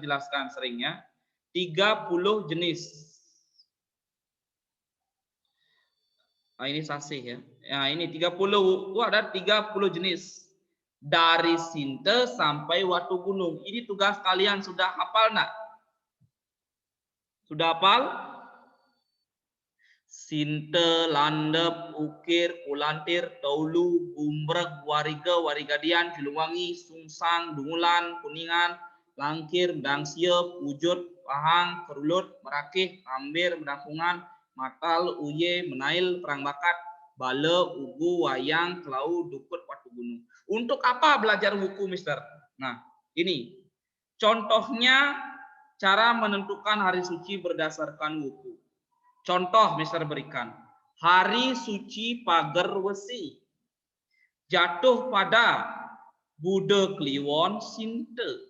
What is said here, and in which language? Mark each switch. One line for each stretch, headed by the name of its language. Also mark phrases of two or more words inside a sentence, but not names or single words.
Indonesian: jelaskan seringnya. 30 jenis. Nah ini sasih ya. Ya ini 30 wuku ada 30 jenis. Dari Sinte sampai Watu Gunung. Ini tugas kalian sudah hafal nak? Sudah hafal? Sinte, landep, ukir, kulantir, taulu, gumbreg, wariga, warigadian, Cilungwangi, Sungsang, Dungulan, Kuningan, Langkir, Dangsie, Pujut, Pahang, Kerulut, Merakih, Ambir, Mendakungan, Matal, Uye, Menail, Perang Bakat, Bale, Ugu, Wayang, Kelau, Dukut, Watu Gunung. Untuk apa belajar wuku, Mister? Nah, ini contohnya cara menentukan hari suci berdasarkan wuku. Contoh Mister berikan. Hari suci Pager Wesi jatuh pada Bude Kliwon Sinte.